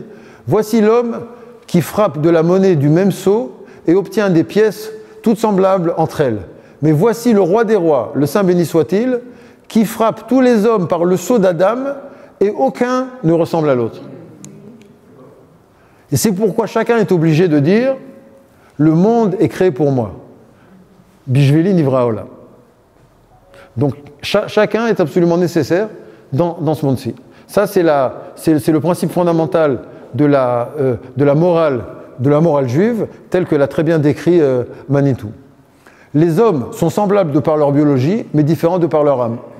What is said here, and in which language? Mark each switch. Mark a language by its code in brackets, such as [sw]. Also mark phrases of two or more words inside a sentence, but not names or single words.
[fr] Voici l'homme qui frappe de la monnaie du même sceau et obtient des pièces toutes semblables entre elles. Mais voici le roi des rois, le Saint béni soit-il, qui frappe tous les hommes par le sceau d'Adam et aucun ne ressemble à l'autre. Et c'est pourquoi chacun est obligé de dire « Le monde est créé pour moi ». [he] בשבילי נברא עולם. [fr] Donc chacun est absolument nécessaire dans ce monde-ci. Ça, c'est le principe fondamental de la morale juive, tel que l'a très bien décrit Manitou. Les hommes sont semblables de par leur biologie, mais différents de par leur âme.